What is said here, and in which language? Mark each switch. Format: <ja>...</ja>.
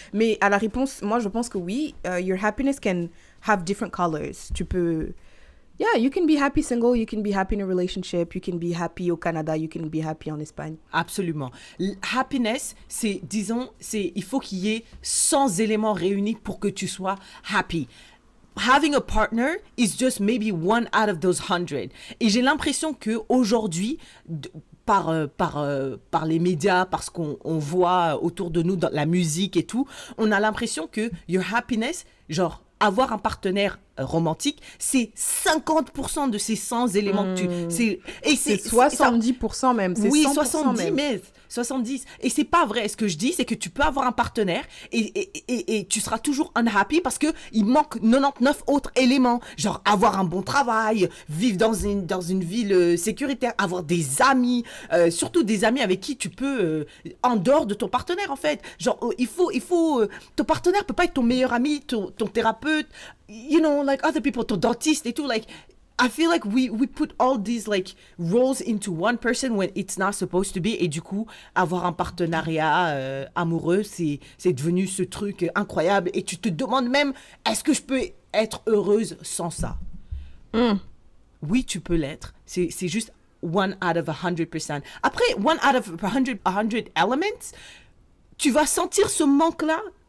<fr>Mais à la réponse, moi je pense que oui,</fr> <en>your happiness can have different colors.</en> <fr>Tu peux</fr> <en>you can be happy single, you can be happy in a relationship, you can be happy au Canada, you can be happy en Espagne.</en> <fr>Absolument. Happiness, il faut qu'il y ait 100 éléments réunis pour que tu sois happy.</fr> <en>Having a partner is just maybe one out of those 100.</en> <fr>Et j'ai l'impression que aujourd'hui, par les médias, parce qu'on voit autour de nous dans la musique et tout, on a l'impression que your happiness, genre avoir un partenaire romantique, c'est 50% de ces 100 éléments que tu... C'est 70% même, c'est 100% oui, 70 même. Mais 70. Et c'est pas vrai. Ce que je dis, c'est que tu peux avoir un partenaire et tu seras toujours unhappy parce qu'il manque 99 autres éléments. Genre avoir un bon travail, vivre dans une ville sécuritaire, avoir des amis, surtout des amis avec qui tu peux, en dehors de ton partenaire en fait. Genre, ton partenaire peut pas être ton meilleur ami, ton thérapeute,</fr> <en>you know, like other people,</en> <fr>ton dentiste et tout, like...</fr> <en>I feel like we put all these like roles into one person when it's not supposed to be.</en> <fr>Et du coup, avoir un partenariat amoureux, c'est devenu ce truc incroyable. Et tu te demandes même, est-ce que je peux être heureuse sans ça? Oui, tu peux l'être. C'est juste</fr> <en>1 out of 100%.</en> <fr>Après,</fr> <en>1 out of 100 elements,</en> <fr>tu vas sentir ce manque-là.</fr>